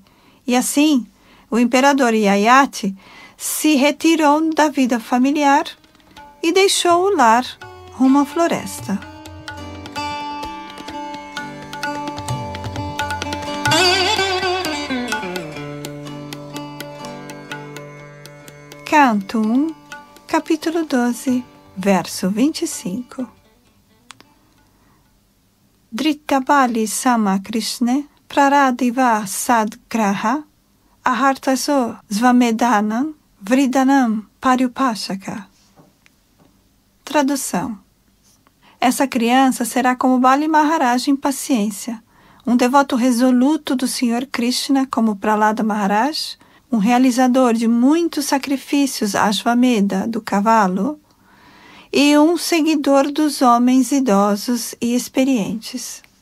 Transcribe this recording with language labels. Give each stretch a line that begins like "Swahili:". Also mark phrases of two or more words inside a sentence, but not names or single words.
Portuguese: E assim, o imperador Yayati se retirou da vida familiar e deixou o lar rumo à floresta. Canto 1, capítulo 12, verso 25.
Sanskrit: धृत्या बलिसमः कृष्णे प्रह्राद इव सद्ग्रहः आहर्तैषोऽश्वमेधानां वृद्धानां पर्युपासकः.
Portuguese: Tradução. Essa criança será como Bali Maharaj em paciência, um devoto resoluto do Senhor Krishna como Prahlada Maharaj, um realizador de muitos sacrifícios Ashvamedha do cavalo e um seguidor dos homens idosos e experientes.